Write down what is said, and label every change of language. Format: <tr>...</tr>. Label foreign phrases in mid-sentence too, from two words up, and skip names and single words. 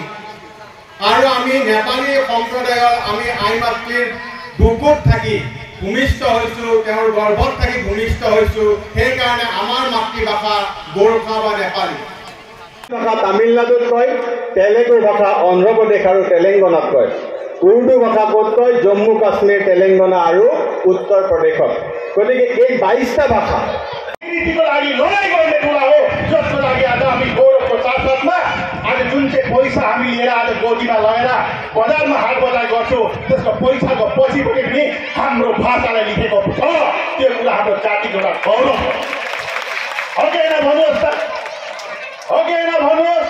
<as>আৰু আমি নেপালী সম্প্ৰদায়ৰ আমি আই মাতৃৰ বুকুত থাকি ভূমিষ্ঠ হৈছোঁ, তেওঁৰ গৰ্ভত থাকি ভূমিষ্ঠ হৈছোঁ, সেইকাৰণে আমাৰ মাতৃভাষা গোৰ্খা বা নেপালী। ভাষা তামিলনাডুত কয়, তেলেগু ভাষা অন্ধ্ৰপ্ৰদেশ আৰু তেলেংগানাত কয়, উৰ্দু ভাষা ক'ত কয়, জম্মু কাশ্মীৰ, তেলেংগানা আৰু উত্তৰ প্ৰদেশত। গতিকে এই 22টা ভাষা</as> <ne>आज जुन चाहिँ पैसा हामी लिएर आज गोजीमा लगेर बजारमा हाट बजार गर्छौँ, त्यसको पैसाको पछि पनि हाम्रो भाषालाई लेखेको छ। त्यो कुरा हाम्रो जातिको एउटा गौरव हो। हो कि होइन भन्नुहोस् त, हो कि होइन भन्नुहोस्।</ne>